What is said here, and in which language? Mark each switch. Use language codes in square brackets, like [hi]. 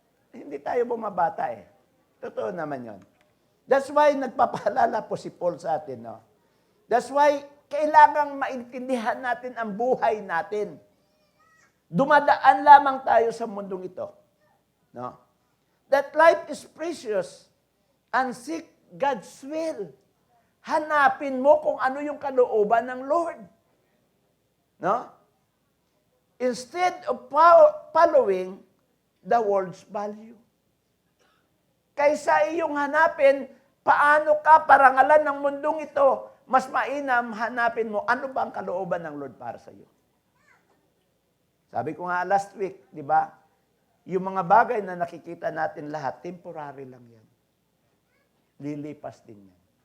[tl] Hindi tayo bumabata eh. Totoo naman yon. [en] That's why [tl] nagpapaalala po si Paul sa atin. No? [en] That's why [tl] kailangang maintindihan natin ang buhay natin. Dumadaan lamang tayo sa mundong ito. No? [en] That life is precious and seek God's will. [tl] Hanapin mo kung ano yung kalooban ng Lord. No? [en] Instead of following the world's value. [tl] Kaysa iyong hanapin, paano ka parangalan ng mundong ito, mas mainam hanapin mo, ano ba ang kalooban ng Lord para sa iyo? Sabi ko nga last week, di ba? Yung mga bagay na nakikita natin lahat, temporary lang yan. Lilipas din yan.